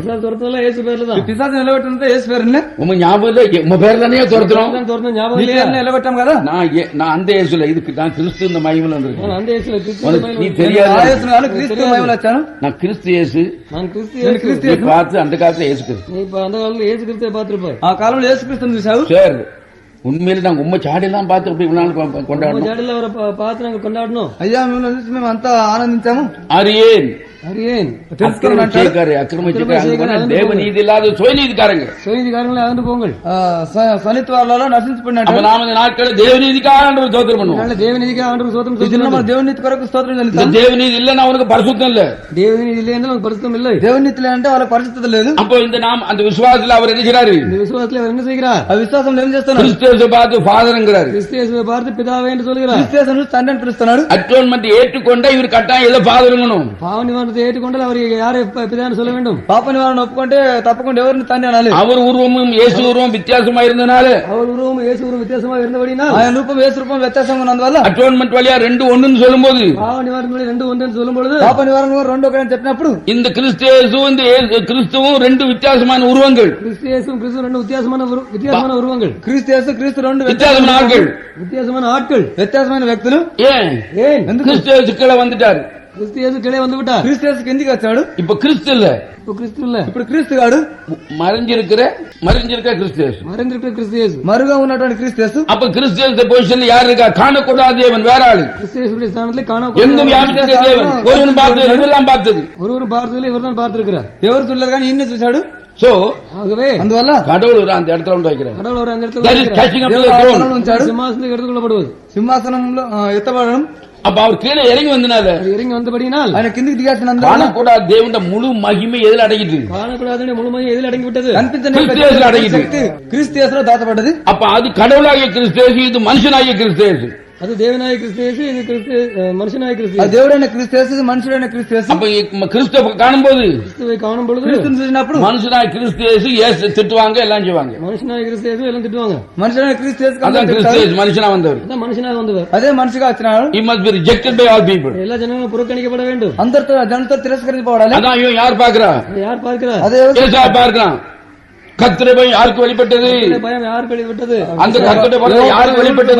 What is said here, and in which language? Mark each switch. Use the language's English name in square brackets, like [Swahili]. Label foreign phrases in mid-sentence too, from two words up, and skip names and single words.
[Tamil] பிசாசு துரத்தல இயேசு பேர்ல தான். [Telugu] పిశాచు నిలగొట్టినంత యేసు పేరునే. [Tamil] உம்ம ஞாபகம் இல்ல? உம்ம பேர்ல தானே துரத்தணும். துரத்தணும் ஞாபகம் [Telugu] నీ [Tamil] இல்லையா? [Telugu] పేరునే నిలగొట్టాం కదా. [Tamil] நான் அந்த இயேசுல, இதுக்கு நான் கிறிஸ்து இந்த மகிமையில வந்திருக்கேன். நான் அந்த இயேசுல கிறிஸ்து நீ மகிமையில தெரியாது. [Telugu] ఆ యేసును కాదు, క్రీస్తు మహిమలో వచ్చాను. [Tamil] நான் கிறிஸ்து இயேசு. நான் கிறிஸ்து [Telugu] నేను [Tamil] இயேசு. [Telugu] క్రీస్తు [Tamil] நீ [Telugu] యేసు. [Tamil] பார்த்து அந்த காலத்துல இயேசு கிறிஸ்து. நீ இப்ப அந்த காலத்துல இயேசு கிறிஸ்துவை பார்த்திருப்பாய். ఆ కాలంలో యేసు క్రీస్తుని చూసావు. சார் உண்மையில நாங்க உம்ம சாடியெல்லாம் பார்த்து அப்படி இவ்வளவு நாள் நம்ம கொண்டாடணும். ஜாடில அவரை பார்த்து நாங்க கொண்டாடணும். [Telugu] అయ్యా మిమ్మల్ని చూసి మేము అంతా ఆనందించాము. [Tamil] அறியேன் அறியேன் [Telugu] తెలుసుకోండి అంటాడు. [Tamil] அக்கிரமிச்சிருக்காங்க, தேவநீதி இல்லாத சுயநீதிக்காரங்க. சுயநீதிக்காரங்களை அகன்று போங்கள். [Telugu] స్వనిత్వాలలో నశించిపోయిన [Tamil] அப்ப நாம இந்த நாட்கள் தேவநீதிக்காக ஸ்தோத்திரம் பண்ணுவோம். தேவநீதிக்கு ஆண்டு சோத்திரம் [Telugu] ఈ దినం మన దేవుని కొరకు స్తోత్రం [Tamil] இந்த [Telugu] చెల్లిస్తాం. [Tamil] தேவநீதி இல்லன்னா அவனுக்கு பரிசுத்தம் இல்ல. தேவநீதி இல்லை என்றால் பரிசுத்தம் இல்லை. [Telugu] దేవుని లేదంటే వాళ్ళకి పరిస్థితి లేదు. [Tamil] அப்போ இந்த நாம் அந்த விசுவாசத்துல அவர் என்ன செய்றாரு? இந்த விசுவாசத்தில் அவர் என்ன செய்கிறார்? [Telugu] ఆ విశ్వాసంలో ఏం చేస్తున్నాడు? [Tamil] கிறிஸ்துவை பார்த்து ஃபாதர்ங்கறாரு. கிறிஸ்துவை பார்த்து பிதாவே என்று சொல்கிறார். [Telugu] క్రిస్తు తండ్రి అని పిలుస్తున్నాడు. [Tamil] அட்டோன்மென்ட் ஏற்றுக்கொண்ட இவர் கட்டாயம் எதை ஃபாதர்ங்கணும். பாவ நிவாரணத்தை ஏற்றுக்கொண்டால் அவர் யாரை பிதான்னு சொல்ல வேண்டும். [Telugu] పాప నివారణ ఒప్పుకుంటే తప్పకుండా ఎవరిని తండ్రి అనాలి. [Tamil] அவர் உருவமும் இயேசு உருவம் வித்தியாசமா இருந்தனால, அவர் உருவம் இயேசு உருவம் வித்தியாசமாக இருந்தபடினால், [Telugu] ఆయన రూపం యేసు రూపం వ్యత్యాసంగా ఉన్నందువల్ల [Tamil] அட்டோன்மென்ட் வழியா ரெண்டு ஒண்ணுன்னு சொல்லும்போது, பாவ நிவாரண ரெண்டு ஒன்று சொல்லும் பொழுது, [Telugu] పాప నివారణ రెండు ఒకటి చెప్పినప్పుడు [Tamil] இந்த கிறிஸ்துவும் ரெண்டு வித்தியாசமான உருவங்கள், கிறிஸ்து ரெண்டு வித்தியாசமான உருவங்கள், [Telugu] క్రీస్తు రెండు [Tamil] வித்தியாசமான ஆட்கள், வித்தியாசமான ஆட்கள், [Telugu] వ్యత్యాసమైన వ్యక్తులు. [Tamil] ஏன் ஏன் கிறிஸ்து கீழே வந்துட்டாரு? கிறிஸ்து கீழே வந்து விட்டார். [Telugu] క్రీస్తు కిందికి వచ్చాడు. [Tamil] இப்ப கிறிஸ்து இல்ல, இப்போ கிறிஸ்து இல்ல, [Telugu] ఇప్పుడు క్రీస్తు గాడు [Tamil] மறைஞ்சிருக்கிற கிறிஸ்து. மறைந்திருக்கிற கிறிஸ்து. [Telugu] మరుగా ఉన్నటువంటి క్రీస్తు. [Tamil] அப்ப கிறிஸ்து பொசிஷன்ல யார் இருக்கா? காணக்கூடாத தேவன் வேற ஆளு. கிறிஸ்துடைய ஸ்தானத்திலே எங்கும் யாருடைய தேவன் ஒருவன் பார்த்தது, இதெல்லாம் பார்த்தது. ஒருவரும் பார்த்ததில்லை, இவர்தான் பார்த்திருக்கிறார். ఎవరు చూడలేదు కానీ ఈయన చూశాడు. சோ ஆகவே [Telugu] అందువల్ల [Tamil] கடவுள் அந்த இடத்துல வந்து வைக்கிறார். கடவுள் ஒரு அந்த இடத்துல [English] That is catching up to the [Telugu] దేవుడు [English] throne. [Telugu] ఉంచాడు. [Tamil] சிம்மாசனத்தில் எடுத்துக்கொள்ளப்படுவது. [Telugu] సింహాసనంలో ఎత్తబడడం. [Tamil] அப்ப அவர் கீழே இறங்கி வந்தனால, அது இறங்கி வந்தபடியினால் [Telugu] ఆయన కిందికి దిగాల్సినందువల్ల [Tamil] காணக்கூடாத தேவனுடைய முழு மகிமை எதில் அடங்கிட்டு? காணக்கூடாத முழுமையை எதில் அடங்கி விட்டது? [Telugu] కనిపించని క్రీస్తు యేసులో అడిగింది. శక్తి క్రీస్తు యేసులో దాచబడ్డది. [Tamil] அப்ப அது கடவுளாகிய கிறிஸ்து, இது மனுஷனாகிய கிறிஸ்து. அது தேவனாய கிறிஸ்து, இது கிறிஸ்து மனுஷனாய கிறிஸ்து. [Telugu] అది దేవుడైన క్రీస్తు యేసు, ఇది మనుషుడైన క్రీస్తు యేసు. [Tamil] அப்ப கிறிஸ்துவை காணும்போது, கிறிஸ்துவை காணும் பொழுது, [Telugu] క్రీస్తుని చూసినప్పుడు [Tamil] மனுஷனாய கிறிஸ்து இயேசு திட்டுவாங்க, எல்லாம் செய்வாங்க. மனுஷனாய கிறிஸ்து எல்லாம் திட்டுவாங்க. [Telugu] మనుషుడైన క్రీస్తు యేసు [Tamil] அதான் கிறிஸ்து மனுஷனா வந்தவர். அதான் மனுஷனாக வந்தவர். [Telugu] అదే మనిషిగా వచ్చినాడు. [English] He must be rejected by all people. [Tamil] எல்லா ஜனங்களும் புறக்கணிக்கப்பட வேண்டும். [Telugu] అందరితో జనంతో తిరస్కరించబడాలి. [Tamil] அதான் இவன் யார் பாக்குறா? யார் பார்க்கிறார்? [Telugu] అదే [Tamil] ஏசா பார்க்கிறான். கர்த்தருடைய பயம் யாருக்கு வெளிப்பட்டது? பயம் யாருக்கு வெளிப்பட்டது? அந்த கர்த்தருடைய பயம் யாருக்கு வெளிப்பட்டது?